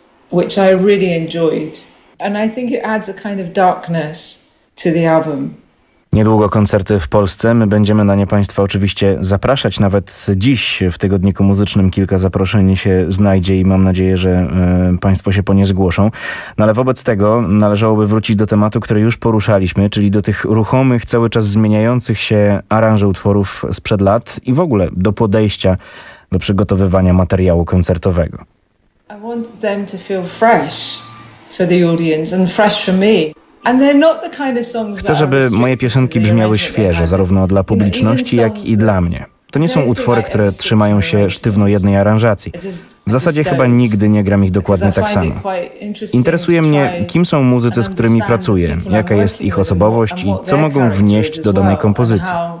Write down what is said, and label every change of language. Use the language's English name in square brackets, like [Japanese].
[English] Which I really enjoyed, and I think it adds a kind of darkness to the album. [Polish] Niedługo koncerty w Polsce. My będziemy na nie Państwa oczywiście zapraszać. Nawet dziś w Tygodniku Muzycznym kilka zaproszeń się znajdzie i mam nadzieję, że Państwo się po nie zgłoszą. No ale wobec tego należałoby wrócić do tematu, który już poruszaliśmy, czyli do tych ruchomych, cały czas zmieniających się aranży utworów sprzed lat i w ogóle do podejścia do przygotowywania materiału koncertowego. [English] I want them to feel fresh for the audience and fresh for me. [Polish] Chcę, żeby moje piosenki brzmiały świeżo, zarówno dla publiczności, jak i dla mnie. To nie są utwory, które trzymają się sztywno jednej aranżacji. W zasadzie chyba nigdy nie gram ich dokładnie tak samo. Interesuje mnie, kim są muzycy, z którymi pracuję, jaka jest ich osobowość i co mogą wnieść do danej kompozycji.